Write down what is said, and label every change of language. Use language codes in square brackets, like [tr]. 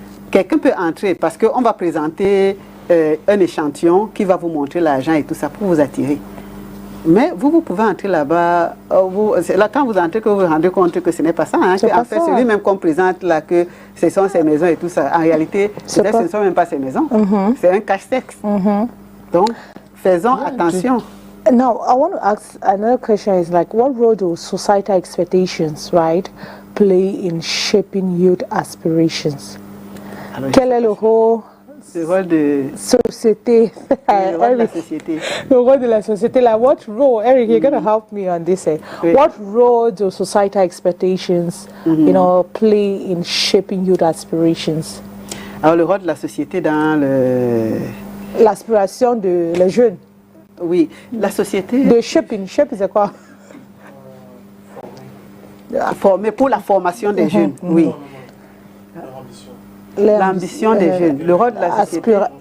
[fr] Quelqu'un peut entrer parce qu'on va présenter un échantillon qui va vous montrer l'argent et tout ça pour vous attirer. Mais vous pouvez entrer là-bas, c'est là quand vous entrez que vous vous rendez compte que ce n'est pas ça. Hein, en fait, c'est lui-même qu'on présente là, que ce sont ses maisons et tout ça. En réalité, ce ne sont même pas ses maisons. C'est un cache-sexe. Donc, faisons attention. [en] Now, I want to ask another question is like, what role do societal expectations, right, play in shaping youth aspirations? [fr] Alors, quel est le rôle de société? Le rôle de la société. [en] The role [fr] de la société. [en] Like, what role, Eric, you're going to help me on this. What role do societal expectations, you know, play in shaping youth aspirations? [fr] Alors, le rôle de la société dans l'aspiration de les jeunes. Oui, la société... De shaping, c'est quoi? Mais pour la formation des jeunes, oui. L'ambition des jeunes, le rôle de la société.